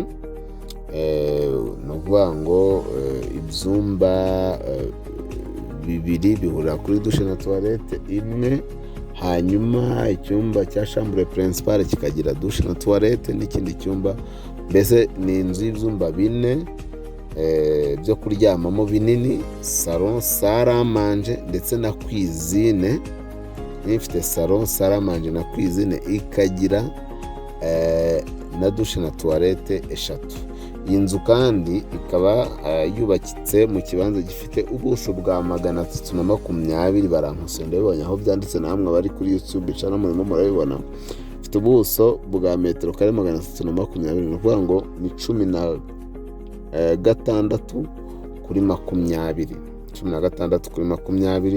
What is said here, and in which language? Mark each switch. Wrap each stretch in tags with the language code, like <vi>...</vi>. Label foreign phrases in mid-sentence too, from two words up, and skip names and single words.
<rw>Ni ukuvuga ngo ibyumba 2 bihurira kuri douche na toilette 1, hanyuma icyumba cya</rw> <fr>chambre principale</fr> <rw>kikagira douche na toilette n'ikindi cyumba. Mbese ni inzu y'ibyumba 4 byo kuryamamo binini,</rw> <fr>salon, salle à manger</fr> <rw>ndetse na</rw> <fr>cuisine.</fr> <rw>Ifite</rw> <fr>salon, salle à manger</fr> <rw>na cuisine, ikagira na douche na toilette 3. Iyi nzu kandi ikaba yubakitse mu kibanza gifite ubuso bwa 320. Barankose ndabibonye aho byanditse, namwe bari kuri YouTube channel murimo murabibona. Ifite ubuso bwa metero kare 320, ni ukuvuga ngo ni 16 kuri 20, 16 kuri 20.</rw>